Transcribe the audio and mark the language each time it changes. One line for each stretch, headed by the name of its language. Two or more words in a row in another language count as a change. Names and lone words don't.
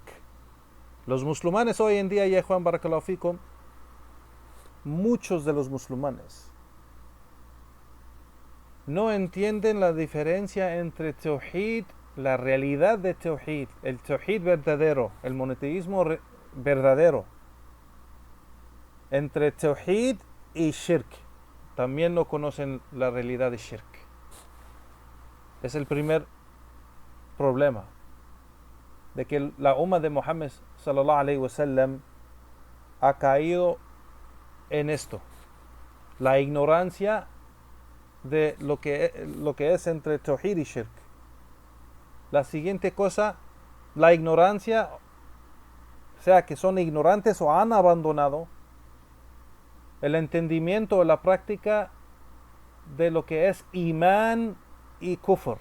Spanish: Los musulmanes hoy en día, ya Juan
Arabic: بارك الله فيكم,
Spanish: muchos de los musulmanes no entienden la diferencia entre tawhid, la realidad de tawhid, el tawhid verdadero, el monoteísmo verdadero, entre tawhid y shirk. También no conocen la realidad de shirk. Es el primer problema, de que la umma de Muhammad
Arabic: صلى الله عليه وسلم
Spanish: ha caído en esto, la ignorancia de lo que es entre tawhid y shirk. La siguiente cosa, la ignorancia, o sea, que son ignorantes o han abandonado el entendimiento o la práctica de lo que es imán y kufr.